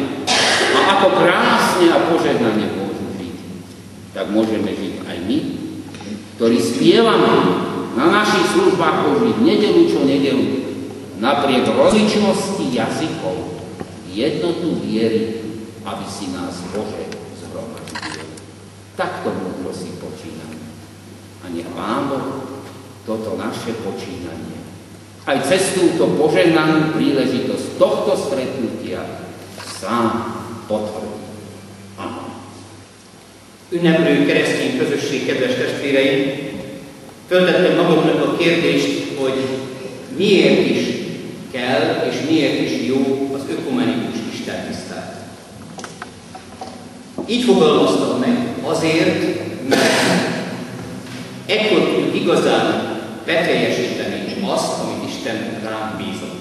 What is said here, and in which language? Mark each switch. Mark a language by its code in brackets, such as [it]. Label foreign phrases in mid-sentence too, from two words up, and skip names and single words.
[sk] A ako krásne a požehnane môžu žiť, tak môžeme žiť aj my, ktorí spievame na našich službách Božích nedeľu čo nedeľu, napriek rozličnosti jazykov, jednotu viery, aby si nás Bože zhromaždil. Takto múdro si počíname. A nech Pán Boh toto naše počínanie aj cez túto požehnanú príležitosť tohto stretnutia sám potvrdí. Amen. [hu] Ünneplő keresztény közösség, kedves testvéreim, föltettem magunknak a kérdést, hogy miért is kell és miért is jó az ökumenikus istentisztelet. Így fogalmaztam meg, azért, mert ekkor tudjuk igazán beteljesíteni azt, amit Isten rám bízott.